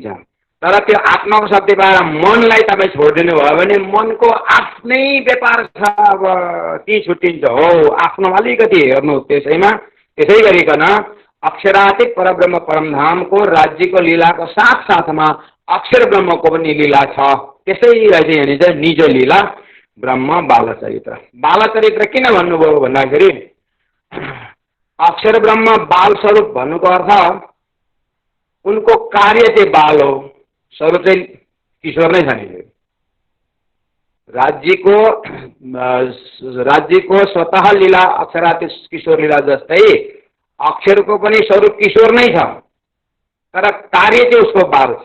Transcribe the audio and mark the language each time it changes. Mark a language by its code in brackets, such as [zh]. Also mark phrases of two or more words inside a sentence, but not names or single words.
[ne] तर त्यो आत्माको शक्ति पाएर मनलाई तपाईँ छोडिदिनु भयो भने मनको आफ्नै व्यापार छ, अब ती छुट्टिन्छ। हो, आफ्नो अलिकति हेर्नु त्यसैमा। त्यसै गरिकन अक्षरातीत परब्रह्म परमधामको राज्यको लीलाको साथ साथमा अक्षर ब्रह्मको पनि लीला छ। त्यसैलाई चाहिँ यहाँनिर चाहिँ निज लीला ब्रह्म बालचरित्र। बालचरित्र किन भन्नुभयो भन्दाखेरि अक्षर ब्रह्म बाल स्वरूप भन्नुको अर्थ उनको कार्य चाहिँ बाल हो, स्वरूप चाहिँ किशोर नै छ नि। राज्यको स्वतः लीला अक्षरातीत किशोर लीला जस्तै अक्षरको पनि स्वरूप किशोर नै छ, तर कार्य चाहिँ उसको बाल छ।